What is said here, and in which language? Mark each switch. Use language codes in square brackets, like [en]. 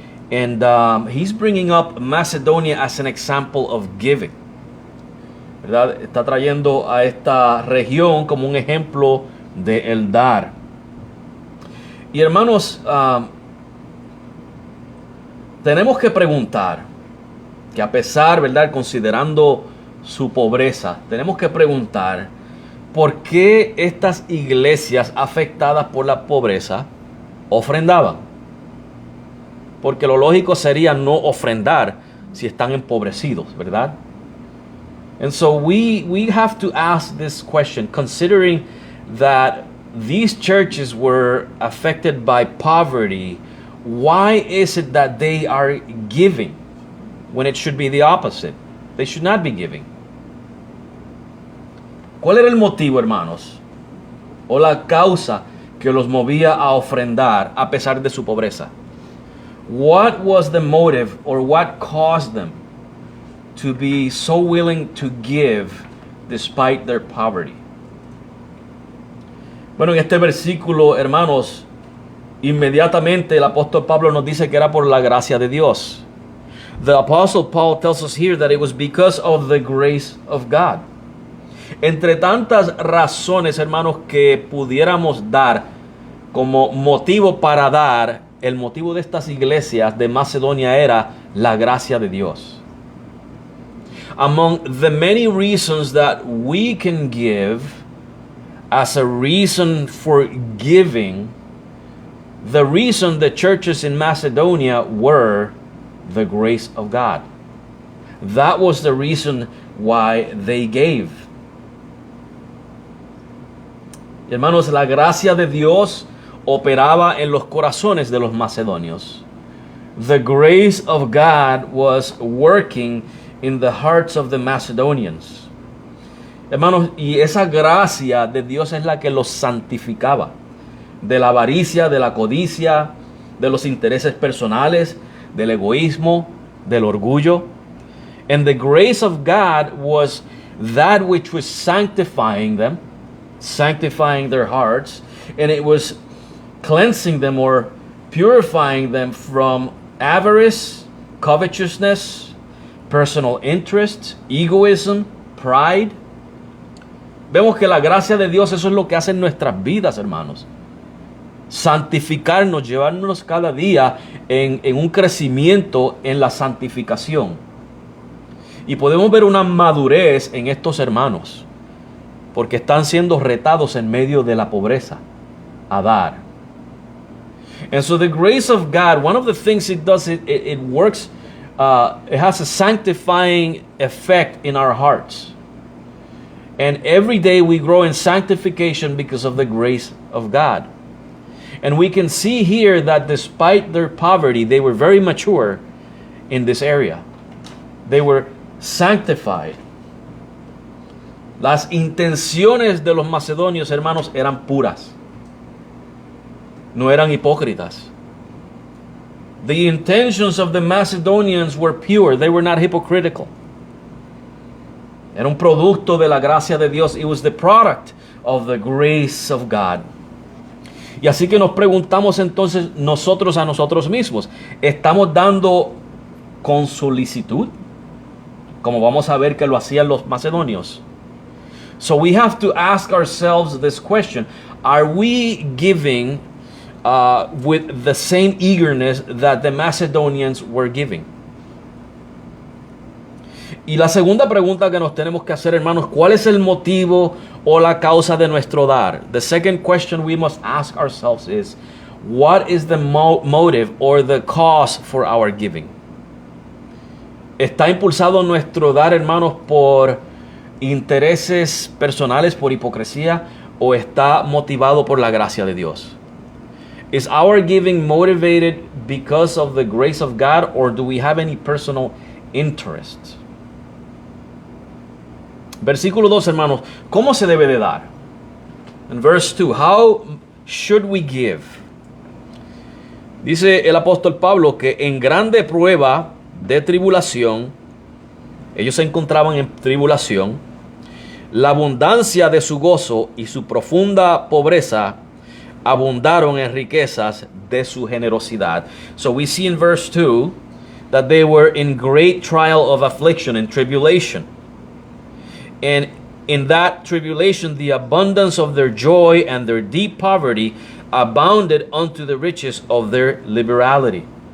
[en] And he's bringing up Macedonia as an example of giving. [es] ¿Verdad? Está trayendo a esta región como un ejemplo de el dar. Y hermanos, tenemos que preguntar, que a pesar, ¿verdad?, considerando su pobreza, tenemos que preguntar por qué estas iglesias afectadas por la pobreza ofrendaban. Porque lo lógico sería no ofrendar si están empobrecidos, ¿verdad? [en] And so we have to ask this question, considering that these churches were affected by poverty. Why is it that they are giving when it should be the opposite? They should not be giving. [es] ¿Cuál era el motivo, hermanos? O la causa que los movía a ofrendar a pesar de su pobreza? [en] What was the motive, or what caused them to be so willing to give despite their poverty? [es] Bueno, en este versículo, hermanos, inmediatamente el apóstol Pablo nos dice que era por la gracia de Dios. [en] The apostle Paul tells us here that it was because of the grace of God. [es] Entre tantas razones, hermanos, que pudiéramos dar como motivo para dar, el motivo de estas iglesias de Macedonia era la gracia de Dios. [en] Among the many reasons that we can give as a reason for giving, the reason the churches in Macedonia were the grace of God. That was the reason why they gave. [es] Hermanos, la gracia de Dios operaba en los corazones de los macedonios. [en] The grace of God was working in the hearts of the Macedonians. [es] Hermanos, y esa gracia de Dios es la que los santificaba de la avaricia, de la codicia, de los intereses personales, del egoísmo, del orgullo. [en] And the grace of God was that which was sanctifying them, sanctifying their hearts, and it was cleansing them or purifying them from avarice, covetousness, personal interest, egoism, pride. [es] Vemos que la gracia de Dios, eso es lo que hace en nuestras vidas, hermanos. Santificarnos, llevarnos cada día en un crecimiento en la santificación. Y podemos ver una madurez en estos hermanos, porque están siendo retados en medio de la pobreza a dar. [en] And so the grace of God, one of the things it does, it works, it has a sanctifying effect in our hearts. And every day we grow in sanctification because of the grace of God. And we can see here that despite their poverty, they were very mature in this area. They were sanctified. [es] Las intenciones de los macedonios, hermanos, eran puras. No eran hipócritas. [en] The intentions of the Macedonians were pure. They were not hypocritical. [es] Era un producto de la gracia de Dios. [en] It was the product of the grace of God. [es] Y así que nos preguntamos entonces nosotros a nosotros mismos, ¿estamos dando con solicitud? Como vamos a ver que lo hacían los macedonios. [en] So we have to ask ourselves this question. Are we giving with the same eagerness that the Macedonians were giving? [es] Y la segunda pregunta que nos tenemos que hacer, hermanos, ¿cuál es el motivo o la causa de nuestro dar? [en] The second question we must ask ourselves is, what is the motive or the cause for our giving? [es] ¿Está impulsado nuestro dar, hermanos, por intereses personales, por hipocresía, o está motivado por la gracia de Dios? [en] Is our giving motivated because of the grace of God, or do we have any personal interest? [es] Versículo 2, hermanos, ¿cómo se debe de dar? [en] In verse 2, how should we give? [es] Dice el apóstol Pablo que en grande prueba de tribulación, ellos se encontraban en tribulación, la abundancia de su gozo y su profunda pobreza abundaron en riquezas de su generosidad. [en] So we see in verse 2 that they were in great trial of affliction and tribulation. And in that tribulation, the abundance of their joy and their deep poverty abounded unto the riches of their liberality.